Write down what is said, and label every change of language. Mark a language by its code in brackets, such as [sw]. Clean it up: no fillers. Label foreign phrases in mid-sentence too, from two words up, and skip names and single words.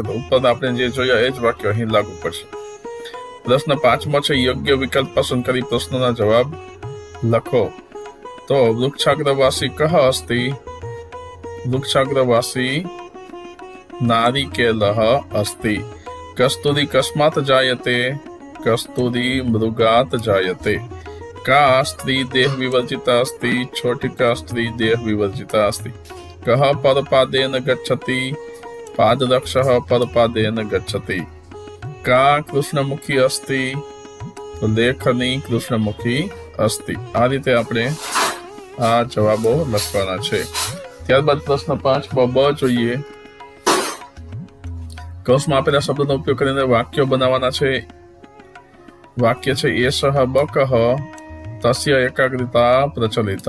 [gu] તો ઉપર આપણે જે જોયા એ જ વાક્યો અહીં લાગુ પડશે. પ્રશ્ન 5 છે યોગ્ય વિકલ્પ પસંદ કરી પ્રશ્નોના જવાબ લખો. [sa] તો વૃક્ષાગ્રવાસી કહ અસ્તિ? વૃક્ષાગ્રવાસી નારિકેલઃ અસ્તિ. કસ્તુરી કસ્માત જાયતે? કસ્તુરી મૃગાત જાયતે. का स्त्री देह विवर्जिता अस्ति? छोटिका स्त्री देह विवर्जिता अस्ति. कः परपादेन गच्छति? पादरक्षः परपादेन गच्छति. का कृष्णमुखी अस्ति? तो लेखनी कृष्णमुखी अस्ति. [gu] આ રીતે આપણે આ જવાબો લખવાના છે. ત્યારબાદ પ્રશ્ન 5 બ જોઈએ. કૌંસમાં આપેલા શબ્દનો ઉપયોગ કરીને વાક્યો બનાવવાના છે. વાક્ય છે [sa] એષઃ બકઃ તસ્ય એકાગ્રતા પ્રચલિતા.